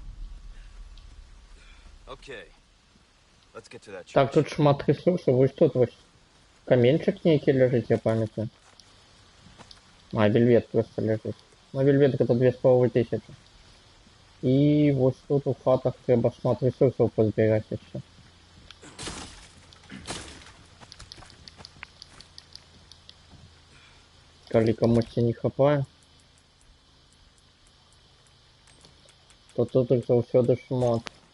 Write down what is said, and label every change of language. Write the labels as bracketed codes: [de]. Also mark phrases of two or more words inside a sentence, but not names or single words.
[en] Okay. Let's get to that church. [uk] Так, тут шмат ресурсів, ось тут ось камінчик некий лежить, я пам'ятаю. А, вельвет просто лежить. Ну, вельвет это 2500. І ось тут у хатах треба шмат ресурсів позбирати ще. Коли комусь не хапає, то тут їх завсюди шмат.